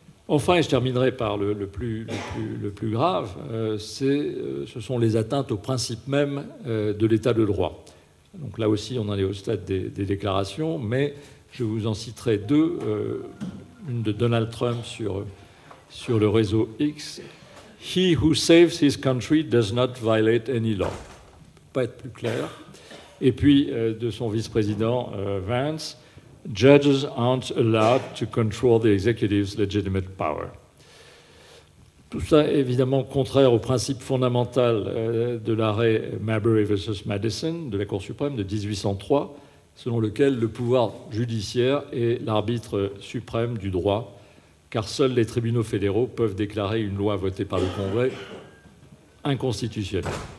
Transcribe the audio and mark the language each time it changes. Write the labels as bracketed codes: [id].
[fr] Enfin, et je terminerai par le plus grave, ce sont les atteintes au principe même de l'état de droit. Donc là aussi, on en est au stade des déclarations, mais je vous en citerai deux. Une de Donald Trump sur le réseau X. [en] « He who saves his country does not violate any law ». [fr] Pas être plus clair. Et puis de son vice-président Vance. [en] Judges aren't allowed to control the executive's legitimate power. [fr] Tout ça est évidemment contraire au principe fondamental de l'arrêt Marbury versus Madison de la Cour suprême de 1803, selon lequel le pouvoir judiciaire est l'arbitre suprême du droit, car seuls les tribunaux fédéraux peuvent déclarer une loi votée par le Congrès inconstitutionnelle.